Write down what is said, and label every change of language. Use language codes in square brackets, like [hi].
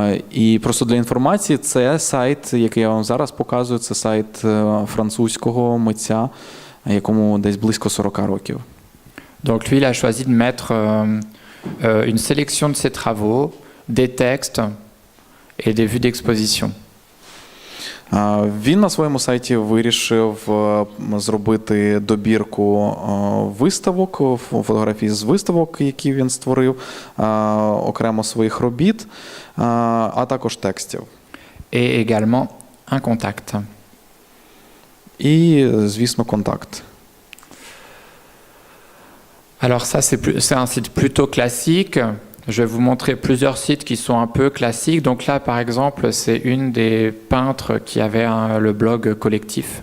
[uk] І просто для інформації, це сайт, який я вам зараз показую, це сайт французького митця, якому десь близько 40 років. [fr] Donc lui, il a choisi de mettre une sélection de ses travaux, des textes et des vues d'exposition. [uk] Він на своєму сайті вирішив зробити добірку виставок, фотографій з виставок, які він створив, окремо своїх робіт, а також текстів. [fr] Et également un contact. [uk] і, звісно, контакт. [fr] Alors ça, c'est un site plutôt classique. Je vais vous montrer plusieurs sites qui sont un peu classiques. Donc là, par exemple, c'est une des peintres qui avait le blog collectif.